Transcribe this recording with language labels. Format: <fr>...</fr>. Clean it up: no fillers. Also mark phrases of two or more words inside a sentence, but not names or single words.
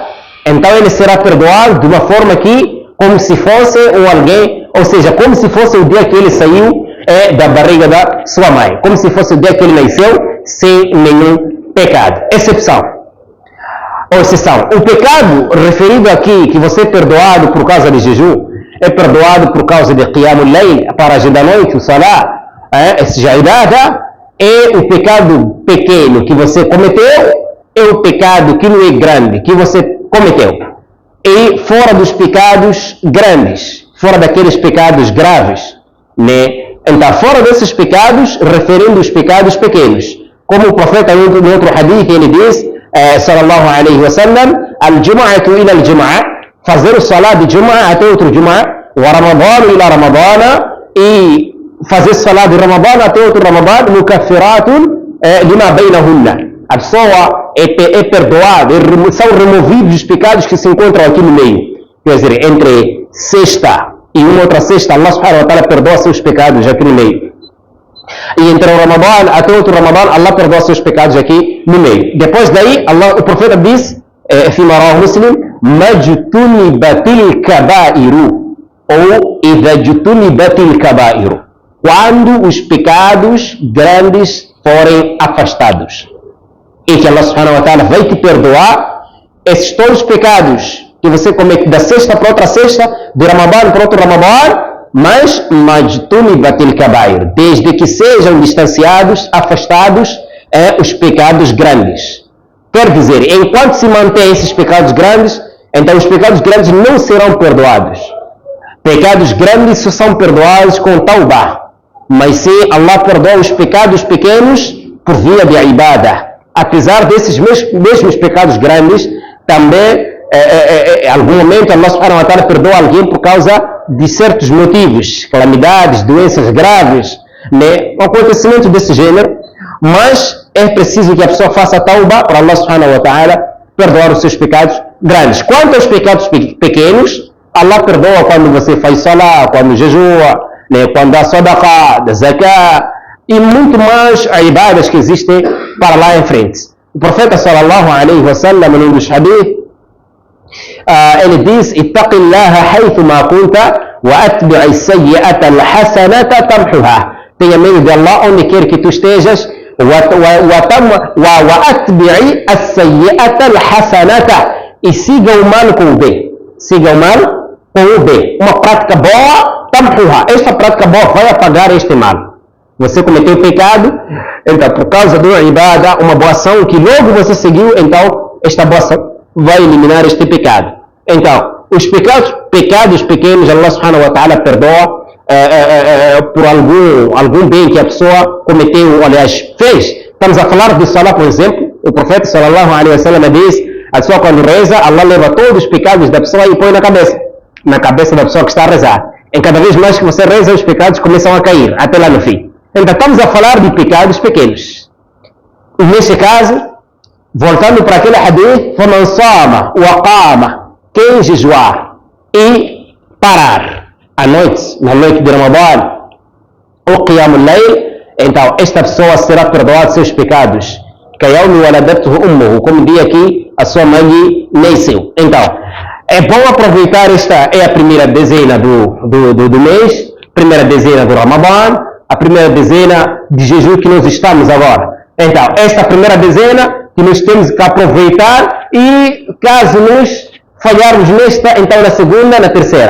<pt>Então ele será perdoado de uma forma que, como se fosse alguém, ou seja, como se fosse o dia que ele saiu da barriga da sua mãe, como se fosse o dia que ele nasceu sem nenhum pecado. Exceção. Ou exceção. O pecado referido aqui, que você é perdoado por causa de jejum, é perdoado por causa de</pt> <ar>قيام الليل,</ar> <pt>a paragem da noite, o salah, esse já é o pecado pequeno que você cometeu, é o pecado que não é grande, que você cometeu. E fora dos pecados grandes, fora daqueles pecados graves, né? Então, fora desses pecados, referindo os pecados pequenos. Como o profeta em outro hadith, ele diz,</pt> <ar>صلى الله عليه وسلم, الجمعة إلى الجمعة,</ar> <pt>fazer o salah de Jum'ah até outro Jum'ah,</pt> <ar>ورمضان إلى رمضان,</ar> <pt>e fazer o salah de Ramadana até outro Ramadana,</pt> <ar>مكفرات لما بينهن.</ar> <pt>A pessoa é perdoada, são removidos os pecados que se encontram aqui no meio. Quer dizer, entre sexta e uma outra sexta, Allah</pt> <ar>سبحانه وتعالى</ar> <pt>perdoa seus pecados aqui no meio. E entre o Ramadã até outro Ramadã, Allah perdoa seus pecados aqui no meio. Depois daí, o profeta diz,</pt> <ar>فيما رواه مسلم, مَجْتُنِبَتِ الْكَبَائِرُ, ou إِذَا جُتُنِبَتِ الْكَبَائِرُ,</ar> <pt>quando os pecados grandes forem afastados. E que Allah subhanahu wa ta'ala vai te perdoar esses todos os pecados que você comete da sexta para outra sexta, do Ramadã para outro Ramadã, mas</pt> <ar>مَجْتُنِبَتِ الْكَبَائِرُ,</ar> <pt>desde que sejam distanciados, afastados os pecados grandes. Quer dizer, enquanto se mantém esses pecados grandes, então os pecados grandes não serão perdoados. Pecados grandes só são perdoados com taubah. Mas se Allah perdoa os pecados pequenos por via de ibadah. Apesar desses mesmos pecados grandes, também, em algum momento, Allah</pt> <ar>سبحانه وتعالى</ar> <pt>perdoa alguém por causa de certos motivos, calamidades, doenças graves, né? Um acontecimento desse gênero. Mas é preciso que a pessoa faça tauba para Allah</pt> <ar>سبحانه وتعالى</ar> <pt>perdoar os seus pecados grandes. Quanto aos pecados pequenos, Allah perdoa quando você faz salah, quando jejua, né? Quando dá sadaqah, dá zakah, e muito mais ibadas que existem para lá em frente. O profeta</pt> <ar>صلى الله عليه وسلم,</ar> <pt>em um dos hadith, ele diz,</pt> <ar>اتق الله حيث ما كنت وأتبع السيئة الحسنة تمحها.</ar> <pt>Tenha medo de Allah onde quer que tu estejas,</pt> <ar>وَأَتْبِعِ السَّيِّئَةَ الْحَسَنَةَ,</ar> <pt>e siga o mal com o bem. Siga o mal com o bem. Uma prática boa, tamhuha. Esta prática boa vai apagar este mal. Você cometeu pecado, então por causa do ibadah, uma boa ação que logo você seguiu, então esta boa ação vai eliminar este pecado. Então, os pecados pequenos, Allah</pt> <ar>سبحانه وتعالى</ar> <pt>perdoa por algum bem que a pessoa cometeu, aliás, fez. Estamos a falar de salah, por exemplo. O profeta</pt> <ar>صلى الله عليه وسلم</ar> <pt>diz, a pessoa quando reza, Allah leva todos os pecados da pessoa e põe na cabeça da pessoa que está a rezar. Em cada vez mais que você reza, os pecados começam a cair, até lá no fim. Então estamos a falar de pecados pequenos. E neste caso, voltando para aquele hadith,</pt> <ar>فَمَنْ صَامَ وَقَامَ,</ar> <pt>quem jejuar e parar à noite, na noite de Ramadã, ou</pt> <ar>قيام الليل,</ar> <pt>então esta pessoa será perdoada seus pecados.</pt> <ar>كَيَوْمِ وَلَدَتْهُ أُمُّهُ,</ar> <pt>como dia que a sua mãe nasceu. Então, é bom aproveitar esta, é a primeira dezena do mês, primeira dezena do Ramadã, a primeira dezena de jejum que nós estamos agora. Então, esta primeira dezena que nós temos que aproveitar e caso nos falharmos nesta, então na segunda, na terceira.</pt>